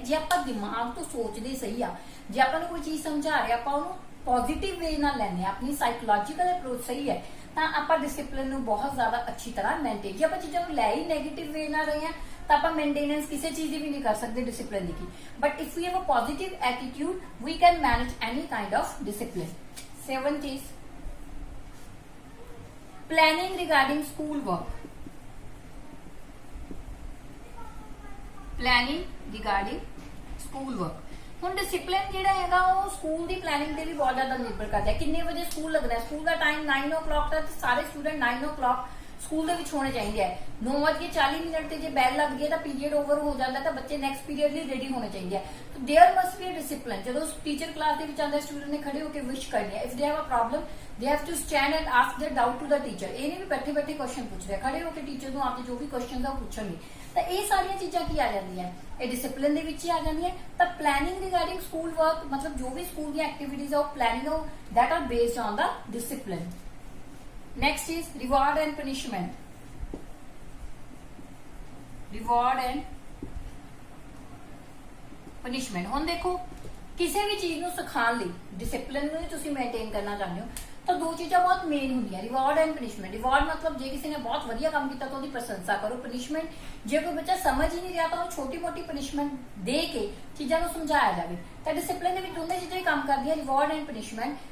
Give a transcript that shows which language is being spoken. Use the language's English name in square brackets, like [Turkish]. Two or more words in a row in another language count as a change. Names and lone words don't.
[Hindi] जे आप दिमाग तो सोचते सही आ, जे आपने कोई चीज समझा रहे आप [English] positive way [Hindi] ना लेने, अपनी [English] psychological approach [Hindi] सही है तो आप डिसिप्लिन बहुत ज्यादा अच्छी तरह मेनटेन। जे आप चीजों लै ही [English] negative way [Hindi] ना रहे हैं तो आप मेनटेनेंस किसी चीज की भी नहीं कर सकते डिसिप्लिन की। [English] but if we have a positive attitude we can manage any kind of discipline. 7th is planning regarding school work. planning regarding school work. [Punjabi] ਹੁਣ डिसिप्लिन ਜਿਹੜਾ ਹੈਗਾ ਉਹ ਸਕੂਲ ਦੀ ਪਲੈਨਿੰਗ ਤੇ ਵੀ ਬਹੁਤ ਜ਼ਿਆਦਾ ਨਿਰਭਰ ਕਰਦਾ ਹੈ। ਕਿੰਨੇ ਵਜੇ ਸਕੂਲ ਲੱਗਣਾ ਹੈ, ਸਕੂਲ ਦਾ ਟਾਈਮ 9 o'clock ਤੱਕ ਸਾਰੇ ਸਟੂਡੈਂਟ 9 o'clock ਸਕੂਲ ਦੇ ਵਿੱਚ ਹੋਣੇ ਚਾਹੀਦੇ ਹੈ। 9:40 ਤੇ ਜੇ ਬੈਲ ਲੱਗ ਗਈ ਤਾਂ ਪੀਰੀਅਡ ਓਵਰ ਹੋ ਜਾਂਦਾ ਤਾਂ ਬੱਚੇ [English] next period [Punjabi] ਲਈ ਰੈਡੀ ਹੋਣੇ ਚਾਹੀਦੇ ਆ। [English] ਤਾਂ there must be a discipline. [Punjabi] ਜਦੋਂ ਟੀਚਰ ਕਲਾਸ ਦੇ ਵਿੱਚ ਆਉਂਦਾ ਸਟੂਡੈਂਟ ਨੇ ਖੜੇ ਹੋ ਕੇ ਵਿਸ਼ ਕਰਨੀ ਹੈ। [English] if they have a problem they have to stand and ask their doubt to the teacher. [Punjabi] ਇਹ ਨਹੀਂ ਵੀ ਬੈਠੇ ਬੈਠੇ ਕੁਐਸਚਨ ਪੁੱਛ ਰਿਹਾ, ਖੜੇ ਹੋ ਕੇ ਟੀਚਰ ਨੂੰ ਆਪਦੇ ਜੋ ਵੀ ਕੁਐਸਚਨ ਆ ਪੁੱਛਣਗੇ। ਤਾਂ ਇਹ ਸਾਰੀਆਂ ਚੀਜ਼ਾਂ ਕੀ ਆ ਜਾਂਦੀਆਂ, ਇਹ ਡਿਸਿਪਲਿਨ ਦੇ ਵਿੱਚ ਹੀ ਆ ਜਾਂਦੀਆਂ। ਤਾਂ [English] planning regarding school work [Punjabi] ਮਤਲਬ ਜੋ ਵੀ ਸਕੂਲ ਦੀਆਂ ਐਕਟੀਵਿਟੀਜ਼ ਆ ਉਹ ਪਲੈਨਿੰਗ ਹੋ [English] that are based on the discipline. next is reward and punishment. reward and punishment. [Hindi] हुण देखो किसी भी चीज को सिखाने लई डिसिप्लिन [Punjabi] ਨੂੰ ਤੁਸੀਂ [Hindi] मेनटेन करना चाहते हो तो दो चीज़ां बहुत मेन होंदियां, [English] reward and punishment. [Hindi] रिवॉर्ड मतलब जे किसी ने बहुत वधिया काम किया तो उसकी प्रशंसा करो। पनिशमेंट जे कोई बच्चा समझ ही नहीं रहा तो छोटी मोटी पनिशमेंट दे के चीज़ों को समझाया जाए। तो डिसिप्लिन के दोनों चीज़ां ही काम करती है, [English] reward and punishment.